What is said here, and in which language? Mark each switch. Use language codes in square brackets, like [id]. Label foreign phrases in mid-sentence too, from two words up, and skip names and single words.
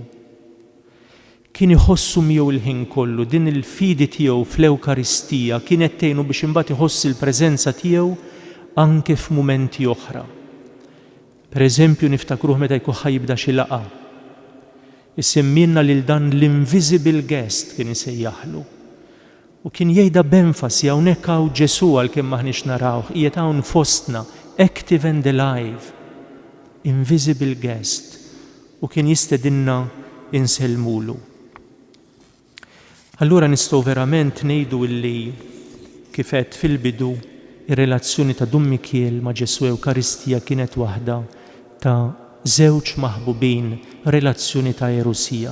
[mt] Kien iħossu miegħu l-ħin kollu, din il-fidi tiegħu fl-Ewkaristija kienet tgħinu biex imbagħad iħoss il-preżenza tiegħu anke f'mumenti oħra. Pereżempju niftakruh meta jkun ħajibda xi laqgħa. Isemmilna lil dan l- [en] invisible guest [mt] kien isejjaħlu. U kien jgħidha b'enfasi hawnhekk hawn Ġesu għalkemm maħniex narawh, qiegħed hawn fostna, [en] active and alive, invisible guest. [mt] U kien jistedinna insellmulu. Allura nistgħu verament ngħidu illi kif għedt fil-bidu ir-relazzjoni ta' Dummi ma' Ġesu Ewkaristija kienet waħda ta' żewġ maħbubin, relazzjoni ta' erusija.